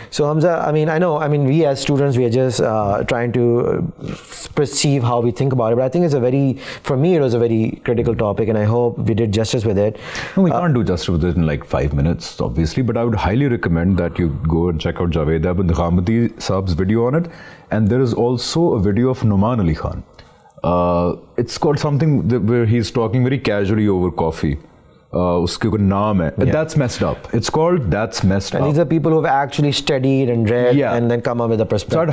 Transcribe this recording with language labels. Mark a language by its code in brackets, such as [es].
[en] So Hamza, we as students, we are just trying to perceive how we think about it. But I think for me, it was a very critical topic, and I hope we did justice with it. No, we can't do justice with it in like 5 minutes, obviously. But I would highly recommend that you go and check out Javed Ahmed Khamati Saab's video on it. And there is also a video of Numan Ali Khan. It's called something where he's talking very casually over coffee. [ur] اس کے کوئی نام ہے, [en] that's messed up. It's called That's Messed Up. And these are people who have actually studied and read and then come up with a perspective.